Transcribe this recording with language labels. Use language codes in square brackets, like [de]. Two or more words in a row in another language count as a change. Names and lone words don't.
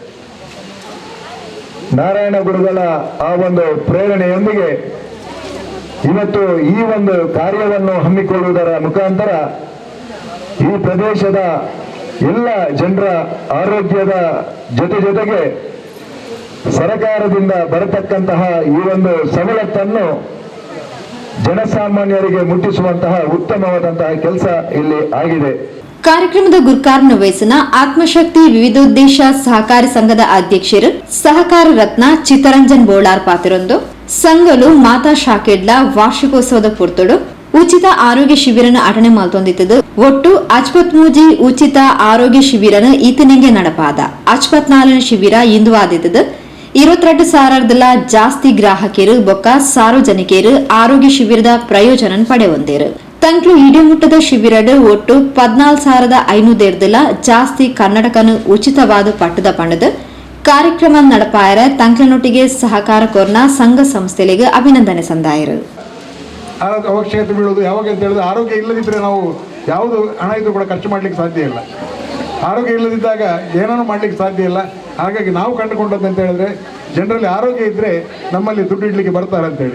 [kn] ನಾರಾಯಣ ಗುರುಗಳ ಆ ಒಂದು ಪ್ರೇರಣೆಯೊಂದಿಗೆ ಇವತ್ತು ಈ ಒಂದು ಕಾರ್ಯವನ್ನು ಹಮ್ಮಿಕೊಳ್ಳುವುದರ ಮುಖಾಂತರ ಈ ಪ್ರದೇಶದ ಎಲ್ಲ ಜನರ ಆರೋಗ್ಯದ ಜೊತೆಗೆ ಸರ್ಕಾರದಿಂದ ಬರತಕ್ಕಂತಹ ಈ ಒಂದು ಸವಲತ್ತನ್ನು ಜನಸಾಮಾನ್ಯರಿಗೆ ಮುಟ್ಟಿಸುವಂತಹ ಉತ್ತಮವಾದಂತಹ ಕೆಲಸ ಇಲ್ಲಿ ಆಗಿದೆ. [tcy] ಕಾರ್ಯಕ್ರಮದ ಗುರುಕಾರನ ವಯಸ್ಸಿನ ಆತ್ಮಶಕ್ತಿ ವಿವಿಧೋದ್ದೇಶ ಸಹಕಾರಿ ಸಂಘದ ಅಧ್ಯಕ್ಷರು ಸಹಕಾರ ರತ್ನ ಚಿತ್ತರಂಜನ್ ಬೋಳಾರ್ ಪಾತಿರೊಂದು ಸಂಘಲು ಮಾತಾ ಶಾಖೆಡ್ಲ ವಾರ್ಷಿಕೋತ್ಸವದ ಪುರ್ತುಡು ಉಚಿತ ಆರೋಗ್ಯ ಶಿಬಿರನ ಅಟನೆ ಮಾಲ್ತೊಂದಿತ್ತದು. ಒಟ್ಟು 53 ಉಚಿತ ಆರೋಗ್ಯ ಶಿಬಿರನ ಈತನಿಗೆ ನಡಪಾದ 54 ಶಿಬಿರ ಇಂದು ಆದಿತ್ತದು. 22,000 ಜಾಸ್ತಿ ಗ್ರಾಹಕರು ಬೊಕ್ಕ ಸಾರ್ವಜನಿಕರು ಆರೋಗ್ಯ ಶಿಬಿರದ ಪ್ರಯೋಜನ ಪಡೆಯೊಂದೇರು. ತಂಕ್ಲು ಇಡಿಮುಟ್ಟದ ಶಿಬಿರಡ್ ಒಟ್ಟು 14,500 ಜಾಸ್ತಿ ಕನ್ನಡಕನು ಉಚಿತವಾದ ಪಟ್ಟದ ಪಂಡದ ಕಾರ್ಯಕ್ರಮ ನಡಪಾಯರ ತಂಕ್ಲನೊಟ್ಟಿಗೆ ಸಹಕಾರ ಕೋರ್ನ ಸಂಘ ಸಂಸ್ಥೆಗಳಿಗೆ ಅಭಿನಂದನೆ ಸಂದಾಯರು. [kn] ಅವಶ್ಯಕತೆ ಬೀಳೋದು ಯಾವಾಗ ಅಂತ ಹೇಳಿದ್ರೆ ಆರೋಗ್ಯ ಇಲ್ಲದಿದ್ದರೆ ನಾವು ಯಾವುದು ಹಣ ಇದ್ರೂ ಕೂಡ ಖರ್ಚು ಮಾಡಲಿಕ್ಕೆ ಸಾಧ್ಯ ಇಲ್ಲ. ಆರೋಗ್ಯ ಇಲ್ಲದಿದ್ದಾಗ ಏನೂ ಮಾಡಲಿಕ್ಕೆ ಸಾಧ್ಯ ಇಲ್ಲ. ಹಾಗಾಗಿ ನಾವು ಕಂಡುಕೊಂಡದ್ದು ಅಂತ ಹೇಳಿದ್ರೆ ಜನರಲ್ಲಿ ಆರೋಗ್ಯ ಇದ್ದರೆ ನಮ್ಮಲ್ಲಿ ದುಡ್ಡು ಇಡಲಿಕ್ಕೆ ಬರ್ತಾರೆ ಅಂತೇಳಿ.